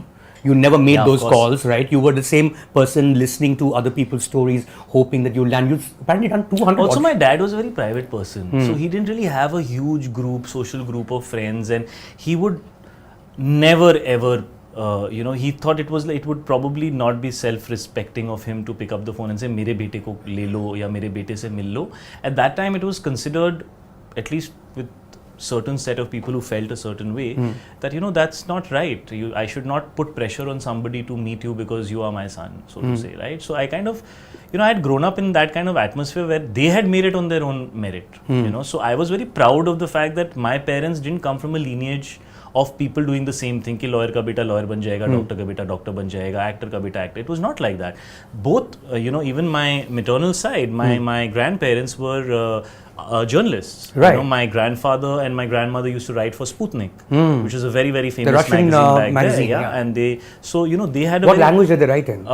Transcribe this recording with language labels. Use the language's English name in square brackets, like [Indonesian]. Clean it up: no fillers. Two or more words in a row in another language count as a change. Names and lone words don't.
[English] You never made those calls, right? You were the same person listening to other people's stories, hoping that you'll land. You've apparently done 200. Also, my dad was a very private person, so he didn't really have a huge social group of friends, and he would never ever. He thought it would probably not be self-respecting of him to pick up the phone and say, [Hindi] "मेरे बेटे को ले लो," या "मेरे बेटे से मिल लो." [English] At that time, it was considered, at least with certain set of people who felt a certain way, that that's not right. I should not put pressure on somebody to meet you because you are my son, so to say, right? So I kind of, I had grown up in that kind of atmosphere where they had made it on their own merit. So I was very proud of the fact that my parents didn't come from a lineage of people doing the same thing, [Hindi] कि लॉयर का बेटा लॉयर बन जाएगा, डॉक्टर का बेटा डॉक्टर बन जाएगा, एक्टर का बेटा एक्टर. [English] It was not like that. Both, even my maternal side, my grandparents were journalists. Right. My grandfather and my grandmother used to write for Sputnik, which is a very, very famous magazine back magazine, there. And they had a What language did they write in?